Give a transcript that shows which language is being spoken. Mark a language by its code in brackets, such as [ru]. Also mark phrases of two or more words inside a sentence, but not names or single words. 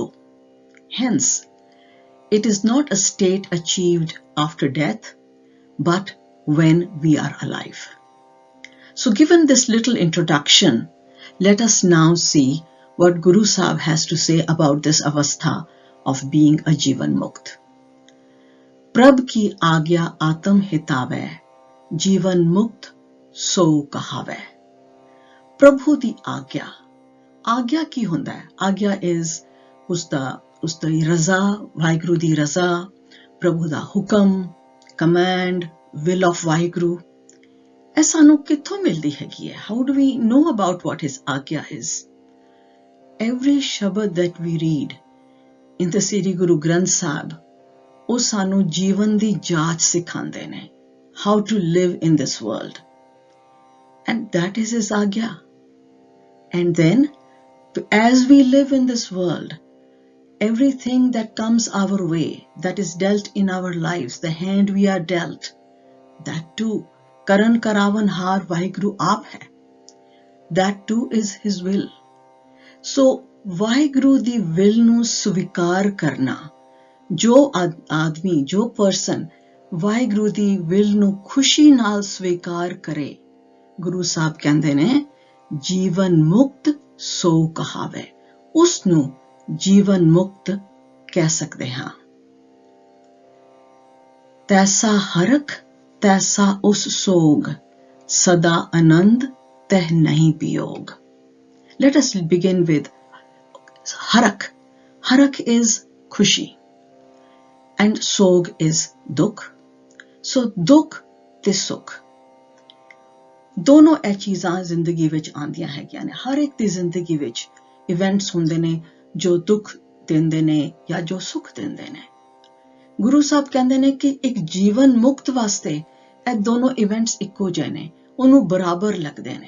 [en] Hence, it is not a state achieved after death, but when we are alive. So given this little introduction, let us now see what Guru Sahib has to say about this avastha of being a Jivan Mukt. [pa] ਪ੍ਰਭ ਕੀ ਆਗਿਆ ਆਤਮ ਹਿਤਾਵੈ, ਜੀਵਨ ਮੁਕਤਿ ਸੋ ਕਹਾਵੈ. ਪ੍ਰਭੂ ਦੀ ਆਗਿਆ। ਆਗਿਆ ਕੀ ਹੁੰਦਾ ਹੈ? Agya is ਉਸਦੀ ਰਜ਼ਾ, ਵਾਹਿਗੁਰੂ ਦੀ ਰਜ਼ਾ, ਪ੍ਰਭੂ ਦਾ ਹੁਕਮ, [en] command, will of Vaheguru. [pa] ਇਹ ਸਾਨੂੰ ਕਿੱਥੋਂ ਮਿਲਦੀ ਹੈਗੀ ਹੈ? [en] How do we know about what his agya is? Every shabad that we read in the Sri Guru Granth Sahib, [pa] ਉਹ ਸਾਨੂੰ ਜੀਵਨ ਦੀ ਜਾਂਚ ਸਿਖਾਉਂਦੇ ਨੇ. [en] How to live in this world. And that is his agya. And then, as we live in this world, everything that comes our way, that is dealt in our lives, the hand we are dealt, that too, [pa] ਕਰਨ ਕਰਾਵਨ ਹਾਰ ਵਾਹਿਗੁਰੂ ਆਪ ਹੈ. [en] That too is his will. So, [pa] ਵਾਹਿਗੁਰੂ ਦੀ [en] will [pa] ਨੂੰ ਸਵੀਕਾਰ ਕਰਨਾ. ਜੋ ਆਦਮੀ, ਜੋ person, ਵਾਹਿਗੁਰੂ ਦੀ will ਨੂੰ ਖੁਸ਼ੀ ਨਾਲ ਸਵੀਕਾਰ ਕਰੇ. ਗੁਰੂ ਸਾਹਿਬ ਕਹਿੰਦੇ ਨੇ, ਜੀਵਨ ਮੁਕਤ ਸੋ ਕਹਾਵੈ. ਉਸਨੂੰ ਜੀਵਨ ਮੁਕਤ ਕਹਿ ਸਕਦੇ ਹਾਂ. ਤੈਸਾ ਹਰਖ ਤੈਸਾ ਉਸੁ ਸੋਗੁ ਸਦਾ ਅਨੰਦੁ ਤਹ ਨਹੀ ਬਿਓਗੁ. [en] Let us begin with harak. Harak is khushi and sog is dukh. [pa] So ਦੁੱਖ ਤੇ ਸੁੱਖ दोनों ਇਹ ਚੀਜ਼ਾਂ ਜ਼ਿੰਦਗੀ ਵਿੱਚ ਆਉਂਦੀਆਂ ਹੈਗੀਆਂ ਨੇ. ਹਰ ਇੱਕ ਦੀ ਜ਼ਿੰਦਗੀ ਵਿੱਚ ਇਵੈਂਟਸ ਹੁੰਦੇ ਨੇ ਜੋ ਦੁੱਖ ਦਿੰਦੇ ਨੇ ਜਾਂ ਜੋ ਸੁੱਖ ਦਿੰਦੇ ਨੇ. ਗੁਰੂ ਸਾਹਿਬ ਕਹਿੰਦੇ ਨੇ ਕਿ ਇੱਕ ਜੀਵਨ ਮੁਕਤ ਵਾਸਤੇ ਇਹ ਦੋਨੋਂ ਇਵੈਂਟਸ ਇੱਕੋ ਜਿਹੇ ਨੇ, ਉਹਨੂੰ ਬਰਾਬਰ ਲੱਗਦੇ ਨੇ.